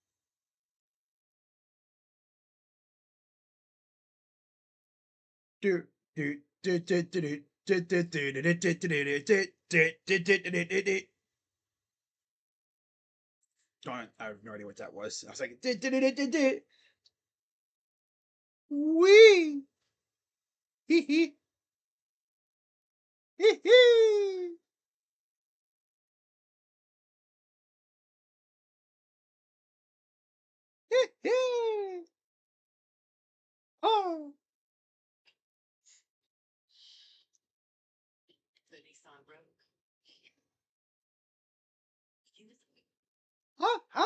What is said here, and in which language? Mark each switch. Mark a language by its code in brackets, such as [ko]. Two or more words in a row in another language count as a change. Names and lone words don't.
[en] Do do do do do do do do do do do. I have no idea what that was. I was like, wee, hee hee, hee hee, hee hee. Oh, ha ha.